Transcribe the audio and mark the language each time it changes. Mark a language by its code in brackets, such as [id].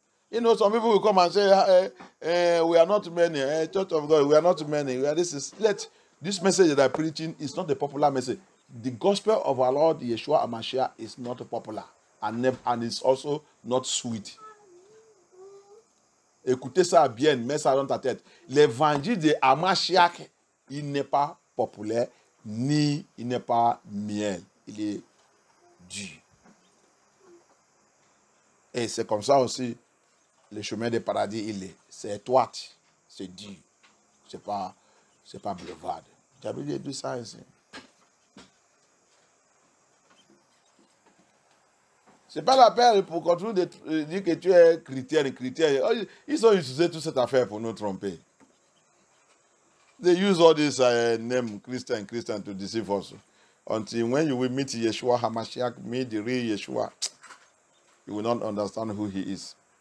[en] You know, some people will come and say, we are not many, Church of God, we are not many. This message that I'm preaching is not a popular message. The gospel of our Lord Yeshua HaMashiach is not popular and it's also not sweet. [fr] Écoutez ça bien, mets ça dans ta tête. L'évangile de HaMashiach, il n'est pas populaire, ni il n'est pas miel. Il est dur. Et c'est comme ça aussi, le chemin du paradis, il est. C'est étroit, c'est dur. C'est pas boulevard. Tu as vu tout ça ici? Ce n'est pas la peine pour continuer de dire que tu es chrétien. Ils ont utilisé toute cette affaire pour nous tromper. [en] They use all this name Christian to deceive us. Until when you will meet Yeshua HaMashiach, meet the real Yeshua, you will not understand who he is.